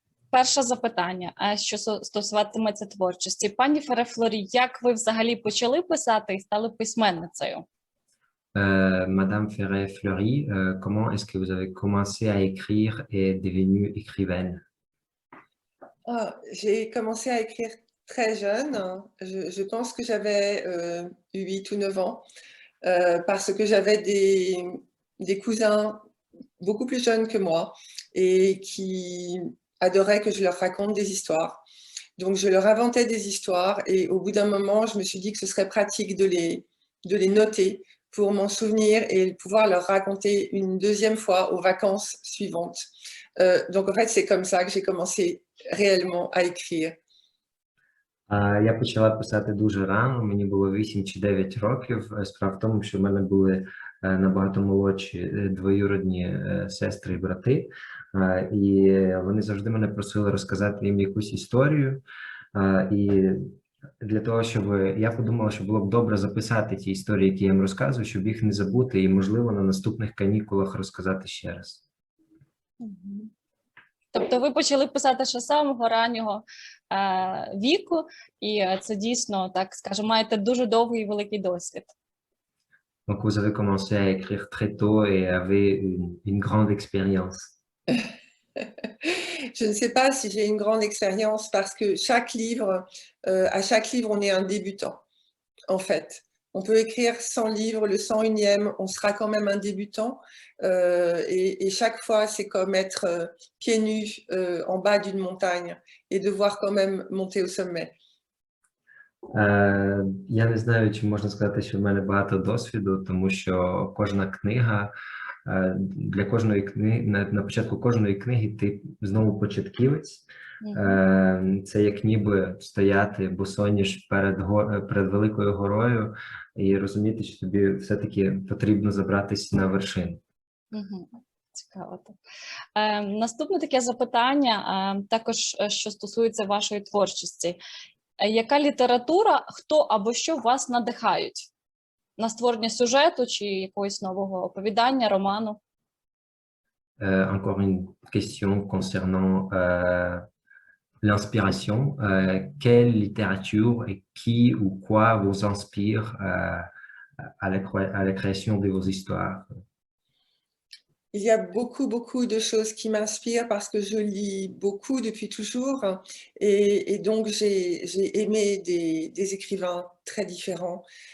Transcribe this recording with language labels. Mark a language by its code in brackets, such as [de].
[uk] Перше запитання, що стосуватиметься творчості. Пані Фере-Флорі, як ви взагалі почали писати і стали письменницею? [fr] Madame Ferret-Fleury, comment est-ce que vous avez commencé à écrire et devenue écrivaine? J'ai commencé à écrire très jeune. Je pense que j'avais 8 ou 9 ans parce que j'avais des cousins beaucoup plus jeunes que moi et qui adoraient que je leur raconte des histoires. Donc, je leur inventais des histoires et au bout d'un moment, je me suis dit que ce serait pratique de les noter pour m'en souvenir et pouvoir leur raconter une deuxième fois aux vacances suivantes. Donc, en fait, c'est comme ça que j'ai commencé réellement à écrire. [uk] Я почала писати дуже рано, мені було 8 чи 9 років. Справа в тому, що в мене були набагато молодші двоюродні сестри і брати, і вони завжди мене просили розказати їм якусь історію. І для того, щоб я подумала, що було б добре записати ті історії, які я їм розказую, щоб їх не забути і, можливо, на наступних канікулах розказати ще раз. Тобто ви почали писати ще з самого раннього віку, і це дійсно, так скажемо, маєте дуже довгий і великий досвід. [fr] Donc, vous avez commencé à écrire très tôt et avez une grande expérience. Je ne sais pas si j'ai une grande expérience parce que à chaque livre, on est un débutant, en fait. On peut écrire 100 livres, le 101e, on sera quand même un débutant. Et chaque fois, c'est comme être pieds nus en bas d'une montagne et devoir quand même monter au sommet. [uk] Я не знаю, чи можна сказати, що в мене багато досвіду, тому що кожна книга, для кожної книги, на початку кожної книги ти знову початківець. Це як ніби стояти босоніж перед великою горою і розуміти, що тобі все-таки потрібно забратися на вершину. Цікаво. Наступне таке запитання, також що стосується вашої творчості. Яка література, хто або що вас надихають на створення сюжету чи якогось нового оповідання, роману? [fr] Encore une question concernant l'inspiration. Quelle littérature et qui ou quoi vous inspire à la création de vos histoires? Il y a beaucoup de choses qui m'inspirent parce que je lis beaucoup depuis toujours et donc j'ai aimé des écrivains très différents.